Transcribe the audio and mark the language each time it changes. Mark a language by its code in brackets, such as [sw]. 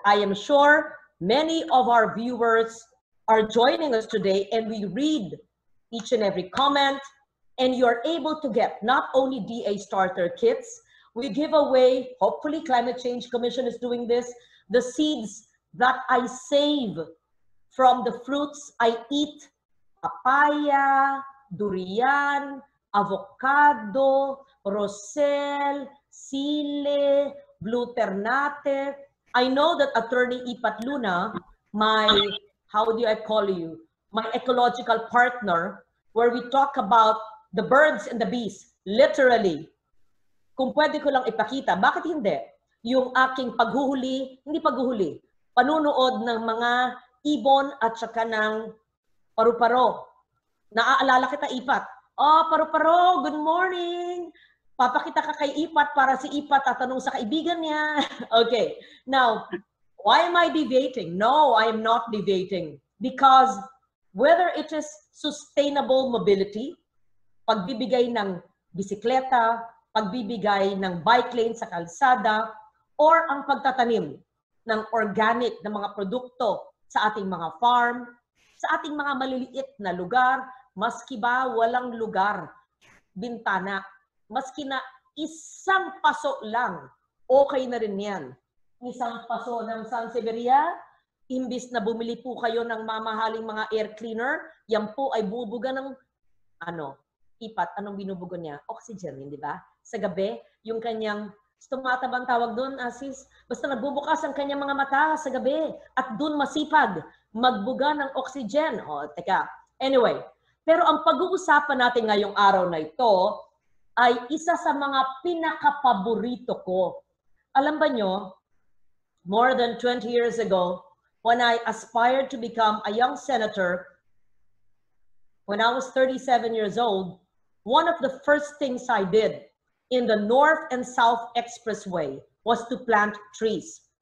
[en] I am sure many of our viewers are joining us today, and we read each and every comment, and you're able to get not only DA starter kits, we give away, hopefully Climate Change Commission is doing this, the seeds that I save from the fruits I eat: papaya, durian, avocado, rosel, sile, blue ternate. I know that Attorney Ipat Luna, my, how do I call you, my ecological partner, where we talk about the birds and the bees, literally. [tl] Kung pwede ko lang ipakita, bakit hindi? Yung aking paghuhuli, panunood ng mga ibon at saka ng paru-paro. Naaalala kita, Ipat. Oh, paru-paro, [en] good morning. [tl] Papakita ka kay Ipat para si Ipat tatanong sa kaibigan niya. [en] Okay, now, why am I debating? No, I am not debating. Because whether it is sustainable mobility, [tl] pagbibigay ng bisikleta, pagbibigay ng bike lane sa kalsada, or ang pagtatanim ng organic na mga produkto sa ating mga farm, sa ating mga maliliit na lugar, maski ba walang lugar, bintana, maski na isang paso lang, okay na rin yan. Isang paso ng Sansevieria, imbis na bumili po kayo ng mamahaling mga air cleaner, yan po ay bubuga ng, Ipat, anong binubugo niya? Oxygen, hindi ba? Sa gabi, yung kanyang Stomata bang tawag doon, Asis? Basta nagbubukas ang kanyang mga mata sa gabi at doon masipag magbuga ng oxygen. O, teka. Anyway, pero ang pag-uusapan natin ngayong araw na ito ay isa sa mga pinakapaborito ko. Alam ba nyo, [en] more than 20 years ago, when I aspired to become a young senator, when I was 37 years old, one of the first things I did in the North and South Expressway was to plant trees.